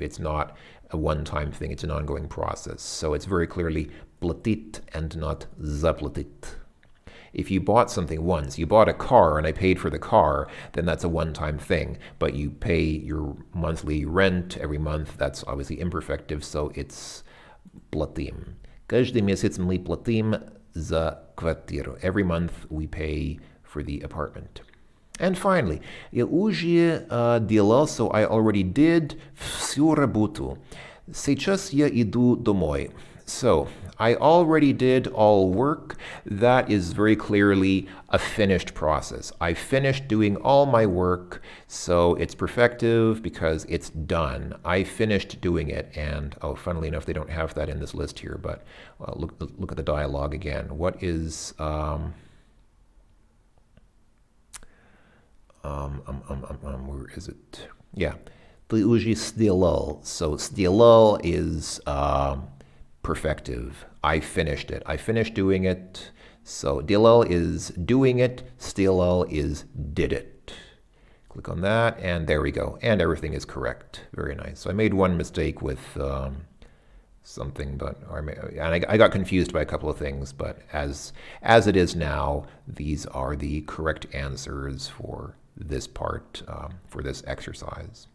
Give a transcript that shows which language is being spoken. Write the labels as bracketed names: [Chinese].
[English] It's not a one-time thing, it's an ongoing process. So it's very clearly platit and not zaplatit. If you bought something once, you bought a car and I paid for the car, then that's a one-time thing. But you pay your monthly rent every month, that's obviously imperfective, so it's platim. [Russian] Каждый месяц мы платим за квартиру. [English] Every month we pay for the apartment. And finally, [Russian] я уже делал, [English] so I already did [Russian] всю работу. Сейчас я иду домой. [English] So, I already did all work. That is very clearly a finished process. I finished doing all my work, so it's perfective because it's done. I finished doing it, and funnily enough, they don't have that in this list here, but look at the dialogue again. What is where is it? [Russian] Yeah, ты уже сделал. [English] So сделал is perfective. I finished it. I finished doing it. So делал is doing it. Сделал is did it. Click on that, and there we go. And everything is correct. Very nice. So I made one mistake with something, and I got confused by a couple of things, but as it is now, these are the correct answers for this part, for this exercise.